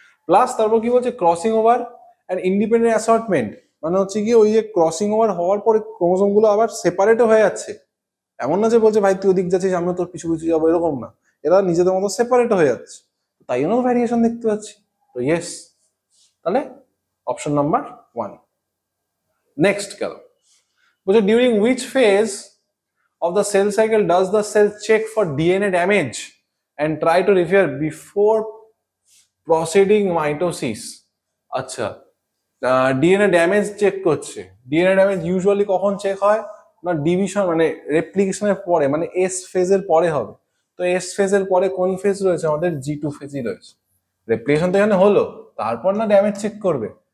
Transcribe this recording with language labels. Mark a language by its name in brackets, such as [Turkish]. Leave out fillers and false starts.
[Bangla] Plus তারপর কি বলছে, crossing over and independent assortment, মানে হচ্ছে কি ওই যে ক্রসিং ওভার হওয়ার পরে ক্রোমোজোম গুলো আবার সেপারেটও হয়ে যাচ্ছে। এমন না যে বলছে ভাই তুই ওদিক যাচ্ছিস আমিও তোর পিছু পিছু যাবো, এরকম না, এরা নিজেদের মতো সেপারেট হয়ে যাচ্ছে, তাই জন্য ভ্যারিয়েশন দেখতে পাচ্ছি। তো ইয়েস, তাহলে অপশন নাম্বার 1। নেক্সট গেল, বলছে [English] During which phase of the cell cycle does the cell check for DNA damage and try to repair before proceeding mitosis? [Bangla] আচ্ছা, ডিএনএ ড্যামেজ চেক করছে। ডিএনএ ড্যামেজ ইউজুয়ালি কখন check হয় না, division মানে রেপ্লিকেশনের পরে, মানে এস ফেজের পরে হবে। তো এস ফেজের পরে কোন ফেজ রয়েছে আমাদের, G2 ফেজই রয়েছে। রেপ্লিকেশন তো এখানে হলো, তারপর না ড্যামেজ চেক করবে।